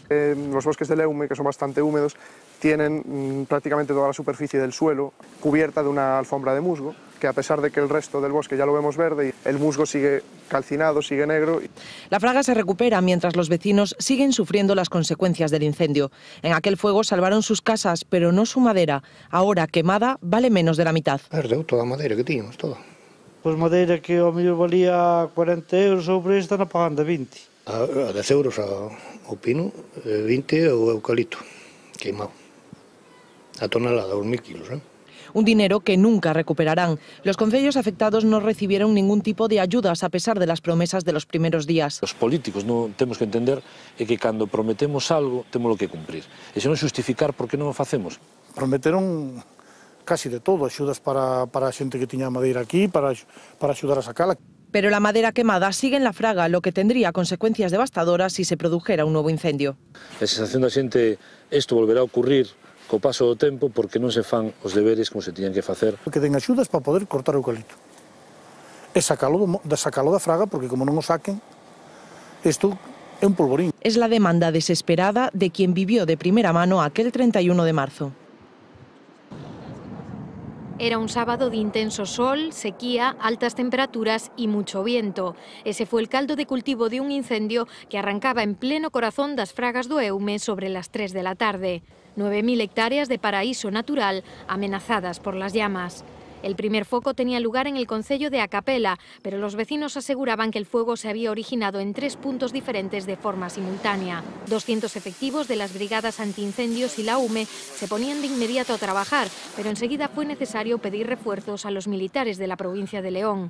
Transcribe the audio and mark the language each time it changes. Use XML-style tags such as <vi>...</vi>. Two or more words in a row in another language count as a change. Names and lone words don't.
<es>Los bosques del Eume, que son bastante húmedos, tienen prácticamente toda la superficie del suelo cubierta de una alfombra de musgo, que a pesar de que el resto del bosque ya lo vemos verde, el musgo sigue calcinado, sigue negro. La Fraga se recupera mientras los vecinos siguen sufriendo las consecuencias del incendio. En aquel fuego salvaron sus casas, pero no su madera. Ahora, quemada, vale menos de la mitad.</es> <gl>Perdeu toda a madeira que tiñamos, toda. Pois madeira que ao mellor valía 40 euros, o preço están pagando 20. A 10 euros o pino, 20 o eucalipto, queimado. A tonelada, os 1000 kilos,</gl> <es>Un dinero que nunca recuperarán. Los concellos afectados no recibieron ningún tipo de ayudas a pesar de las promesas de los primeros días.</es> <gl>Os políticos non temos que entender que cando prometemos algo temos que cumprir. E se non justificar por que non o facemos. Prometeron casi de todo, axudas para a xente que tiña madeira aquí, para axudar a sacala.</gl> <es>Pero la madera quemada sigue en la Fraga, lo que tendría consecuencias devastadoras si se produjera un nuevo incendio.</es> <gl>A sensación da xente, isto volverá a ocurrir co paso do tempo porque non se fan os deberes como se tiñan que facer. Que den axudas para poder cortar o eucalipto. E sacalo da Fraga, porque como non o saquen, isto é un polvorín.</gl> <es>Es la demanda desesperada de quien vivió de primera mano aquel 31 de marzo. Era un sábado de intenso sol, sequía, altas temperaturas y mucho viento. Ese fue el caldo de cultivo de un incendio que arrancaba en pleno corazón das Fragas do Eume sobre las 3 de la tarde. 9.000 hectáreas de paraíso natural amenazadas por las llamas. El primer foco tenía lugar en el concello de Acapela, pero los vecinos aseguraban que el fuego se había originado en 3 puntos diferentes de forma simultánea. 200 efectivos de las brigadas antiincendios y la UME se ponían de inmediato a trabajar, pero enseguida fue necesario pedir refuerzos a los militares de la provincia de León.</es>